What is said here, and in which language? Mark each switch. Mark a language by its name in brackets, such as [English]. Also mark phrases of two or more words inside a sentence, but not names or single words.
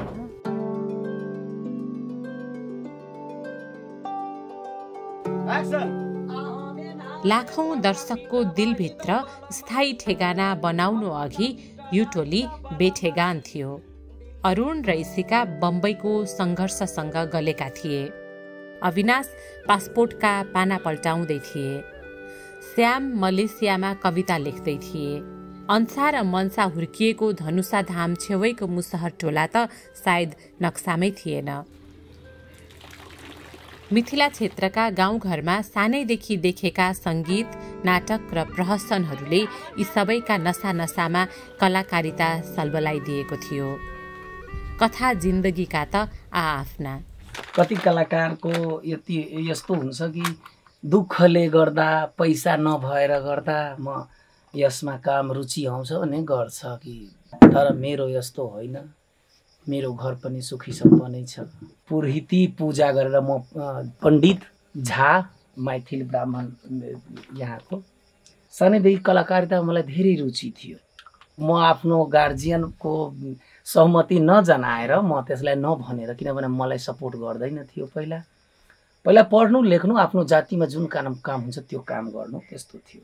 [Nepali] लाखौं दर्शकको दिलभित्र स्थायी ठेगाना बनाउनु अघि यो टोली बेठेगान थियो अरुण र इसिका बम्बईको संघर्षसँग गलेका थिए अविनाश पासपोर्टका पाना पल्टाउँदै थिए श्याम मलेसियामा कविता लेख्दै थिए अन्सा र मनसा हुर्किएको धनुषा धाम छेउैको मुसहर टोला त सायद नक्सामै थिएन मिथिला क्षेत्रका गाउँघरमा सानैदेखि देखेका सङ्गीत नाटक र प्रहसनहरूले यी सबैका नसामा कलाकारिता सल्बलाइदिएको थियो कथा जिन्दगीका त आफ्ना कति कलाकारको यस्तो हुन्छ कि दुःखले गर्दा पैसा नभएर गर्दा म यसमा काम रुचि आउँछ भने गर्छ कि तर मेरो यस्तो होइन मेरो घर पनि सुखी सम्पन्नै छ पुरोहिती पूजा गरेर म पण्डित झा मैथिल ब्राह्मण यहाँको सानैदेखि कलाकारिता मलाई धेरै रुचि थियो म आफ्नो गार्जियनको सहमति नजनाएर म त्यसलाई नभनेर किनभने मलाई सपोर्ट गर्दैन थियो पहिला पढ्नु लेख्नु आफ्नो जातिमा जुन काम हुन्छ त्यो काम गर्नु त्यस्तो थियो